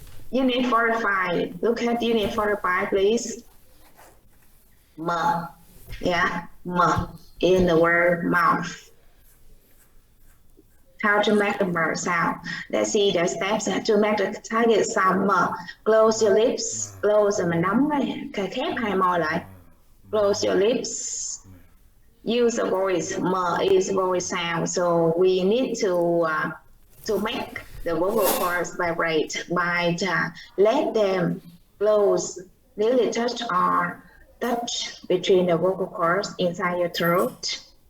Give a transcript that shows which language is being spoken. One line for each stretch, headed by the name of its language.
English: Unit 45. Look at Unit 45, please. M. Yeah, M in the word mouth. How to make the M sound. Let's see the steps to make the target sound M. Close your lips.
Vietnamese: Close mình đóng cái khép hai môi lại.
English: Close your lips. Use a voice. M is voice sound. So we need to make the vocal cords vibrate by let them close, nearly touch or touch between the vocal cords inside your throat.